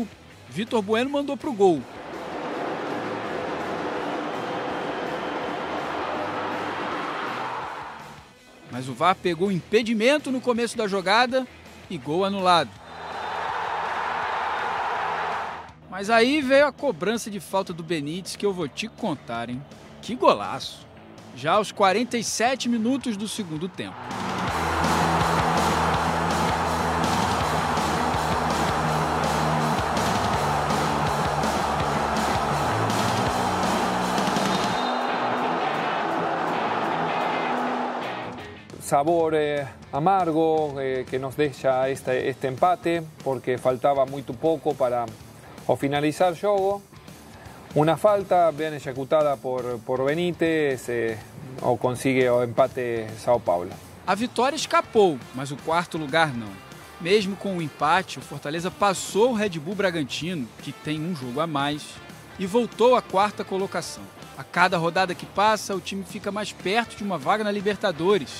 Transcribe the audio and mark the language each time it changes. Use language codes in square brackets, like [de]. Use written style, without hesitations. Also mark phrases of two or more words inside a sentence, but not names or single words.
[pt] Vitor Bueno mandou pro gol. Mas o VAR pegou impedimento no começo da jogada e gol anulado. Mas aí veio a cobrança de falta do Benítez, que eu vou te contar, hein? Que golaço! Já aos 47 minutos do segundo tempo. [es] Sabor amargo que nos deja este empate, porque faltaba muy poco para finalizar el juego. Una falta bien ejecutada por Benítez o consigue o empate São Paulo. [pt] A vitória escapou, mas o quarto lugar não. Mesmo com o empate, o Fortaleza passou o Red Bull Bragantino, que tem um jogo a mais, e voltou à quarta colocação. A cada rodada que passa, o time fica mais perto de uma vaga na Libertadores.